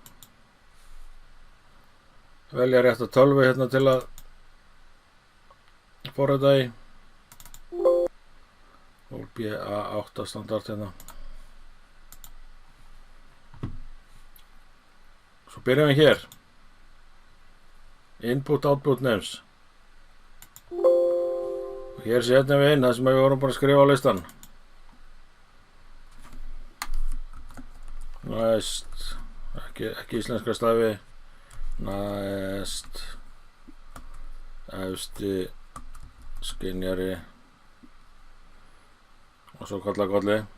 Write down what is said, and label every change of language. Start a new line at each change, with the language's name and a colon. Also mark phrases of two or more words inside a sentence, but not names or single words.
Icelandic: Velja rétta tölvu hérna til að forrita í. Og BA8 standard hérna. Svo byrjum við hér.
English: Input, output, names.
Icelandic: Og hér setjum við inn það sem við vorum bara að skrifa á listan. Næst, ekki íslenska stafi. Næst, efsti, skynjari og svo kolli.